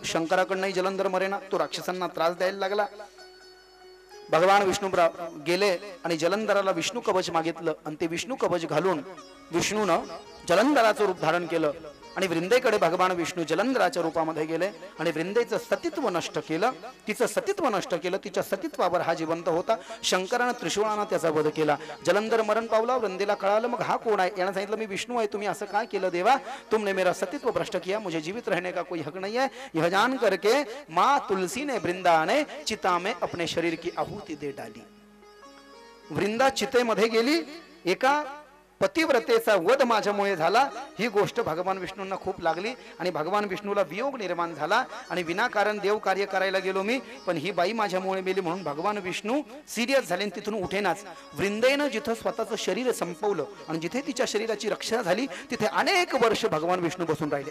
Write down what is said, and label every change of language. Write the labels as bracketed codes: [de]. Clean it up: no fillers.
[mr] शंकराकडनंही जलंधर मरेना. तो राक्षसांना त्रास द्यायला लागला. भगवान विष्णू गेले आणि जलंधराला विष्णू कवच मागितलं आणि ते विष्णू कवच घालून विष्णूनं जलंधराचं रूप धारण केलं आणि वृंदेकडे भगवान विष्णू जलंधराच्या रूपामध्ये गेले आणि वृंदेचं सतीत्व नष्ट केलं. तिचं सतीत्व नष्ट केलं. तिच्या सतीत्वावर हा जिवंत होता. शंकरानं त्रिशूळानं त्याचा वध केला. जलंधर मरण पावला. वृंदेला कळालं. मग हा कोण आहे. यानं सांगितलं, मी विष्णू आहे. तुम्ही असं काय केलं देवा. [hi] तुमने मेरा सतीत्व भ्रष्ट किया. मुझे जीवित रहने का कोई हक नहीं है. यह जान करके माँ तुलसी ने वृंदा ने चिता में अपने शरीर की आहुति दे डाली. [mr] वृंदा चितेमध्ये गेली. एका पतिव्रतेचा वध माझ्यामुळे झाला ही गोष्ट भगवान विष्णूंना खूप लागली आणि भगवान विष्णूला वियोग निर्माण झाला आणि विनाकारण देव कार्य करायला गेलो मी, पण ही बाई माझ्यामुळे मेली म्हणून भगवान विष्णू सिरियस झाले आणि तिथून उठेनाच. वृंदेनं जिथं स्वतःचं शरीर संपवलं आणि जिथे तिच्या शरीराची रक्षा झाली तिथे अनेक वर्ष भगवान विष्णू बसून राहिले.